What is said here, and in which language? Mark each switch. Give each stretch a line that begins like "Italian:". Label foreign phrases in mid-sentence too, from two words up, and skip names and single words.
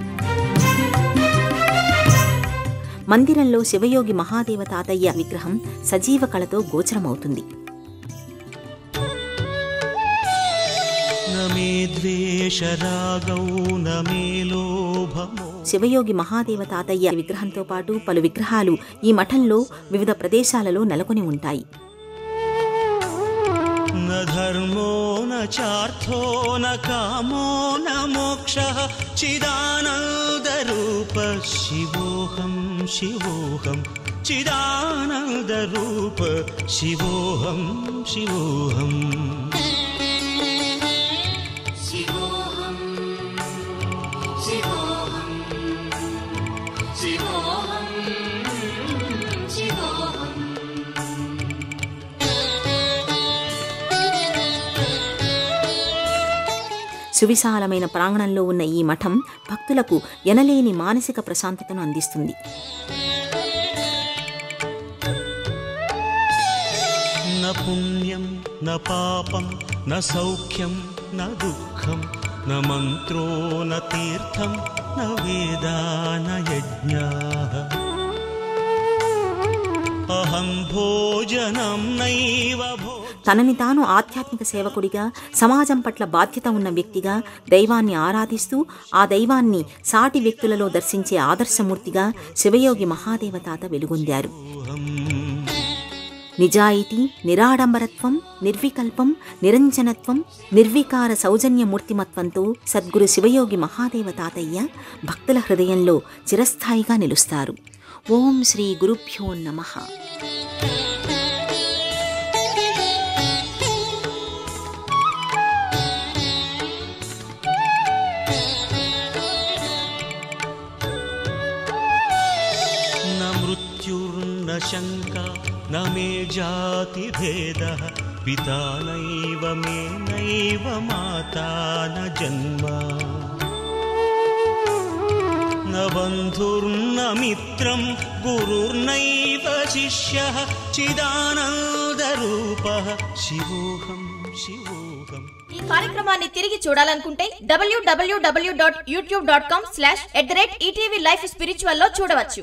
Telugu: మందిరంలో శివయోగి మహాదేవ తాతయ్య విగ్రహం సజీవ కళతో గోచరమవుతుంది. శివయోగి మహాదేవ తాతయ్య విగ్రహంతో పాటు పలు విగ్రహాలు ఈ మఠంలో వివిధ ప్రదేశాలలో నెలకొని ఉంటాయి.
Sanskrit: न धर्मो न चार्थो न कामो न मोक्षः चिदानन्दरूप शिवोऽहं शिवोऽहं चिदानन्दरूप शिवोऽहं शिवोऽहम् शिवोऽहं शिवोऽहं शिवोऽहं शिवोऽहं
Telugu: సువిశాలమైన ప్రాంగణంలో ఉన్న ఈ మఠం భక్తులకు ఎనలేని మానసిక ప్రశాంతతను అందిస్తుంది.
Sanskrit: न पुण्यं न पापं न सौख्यं न दुःखं न मन्त्रो न तीर्थं न वेदा न यज्ञाः अहं भोजनं नैव
Telugu: తనని తాను ఆధ్యాత్మిక సేవకుడిగా, సమాజం పట్ల బాధ్యత ఉన్న వ్యక్తిగా, దైవాన్ని ఆరాధిస్తూ ఆ దైవాన్ని సాటి వ్యక్తులలో దర్శించే ఆదర్శమూర్తిగా శివయోగి మహాదేవ తాత వెలుగొందారు. నిజాయితీ, నిరాడంబరత్వం, నిర్వికల్పం, నిరంజనత్వం, నిర్వికార సౌజన్య మూర్తిమత్వంతో సద్గురు శివయోగి మహాదేవ తాతయ్య భక్తుల హృదయంలో చిరస్థాయిగా నిలుస్తారు.
Sanskrit: ఓం శ్రీ గురుభ్యో నమః. मृत्युर्न शङ्का न मे जातिभेदः पिता नैव मे नैव माता न जन्म न बन्धुर्न मित्रं गुरुर्नैव शिष्यः चिदानन्दरूपः शिवोऽहं शिवोऽहम्.
Telugu: ఈ కార్యక్రమాన్ని తిరిగి చూడాలనుకుంటే www.youtube.com/ETV Life Spiritual లో చూడవచ్చు.